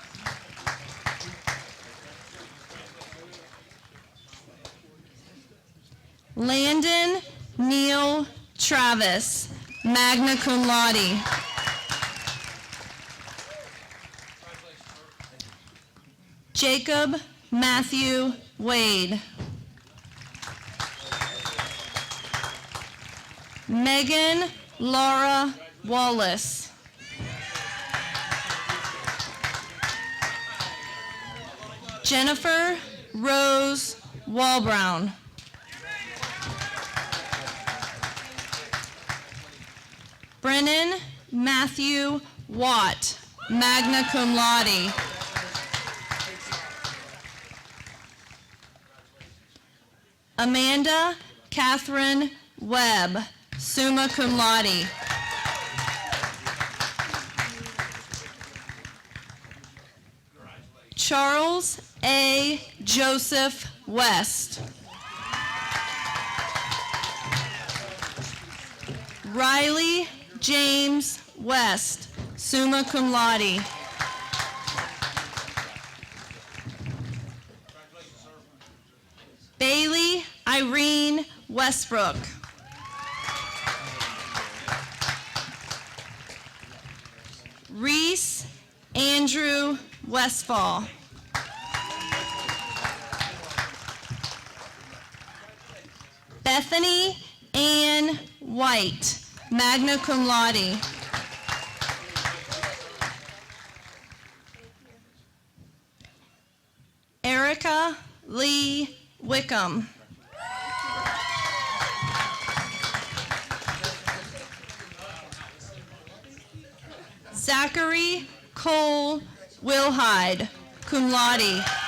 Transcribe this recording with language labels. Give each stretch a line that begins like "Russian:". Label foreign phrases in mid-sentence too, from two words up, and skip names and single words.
English: Landon Neil Travis,
Latin: magna cum laude.
English: Jacob Matthew Wade. Megan Laura Wallace. Jennifer Rose Walbrown. Brennan Matthew Watt,
Latin: magna cum laude.
English: Amanda Catherine Webb,
Latin: summa cum laude.
English: Charles A. Joseph West. Riley James West,
Latin: summa cum laude.
English: Bailey Irene Westbrook. Reese Andrew Westfall. Bethany Ann White,
Latin: magna cum laude.
English: Erica Lee Wickham. Zachary Cole Wilhide,
Latin: cum laude.